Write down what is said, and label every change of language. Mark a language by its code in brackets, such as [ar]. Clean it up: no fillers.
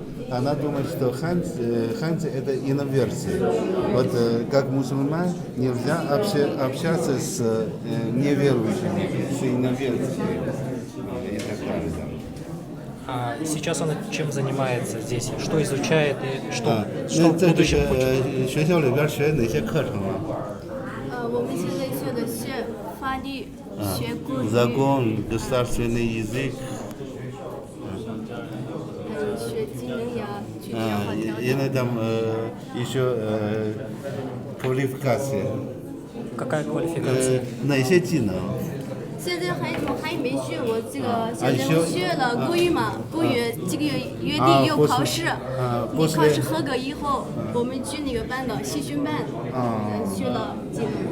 [ru] Она думает, что ханцы это иноверцы. Вот как мусульман нельзя общаться с неверующими, с иноверцами и так далее. А сейчас она чем занимается здесь? Что изучает и что в будущем хочет? [zh] 学校里边学哪些课程啊？我们现在学的是法律、学国语， [ru] Закон, государственный язык. [zh] 还有学技能呀，去变化条件。 [ru] И там еще квалификация. Какая квалификация? [zh] 哪些技能？现在还没学，我这个现在我学了国语嘛，国语这个月底有考试，你考试合格以后，我们去那个班的习训班，学了技能。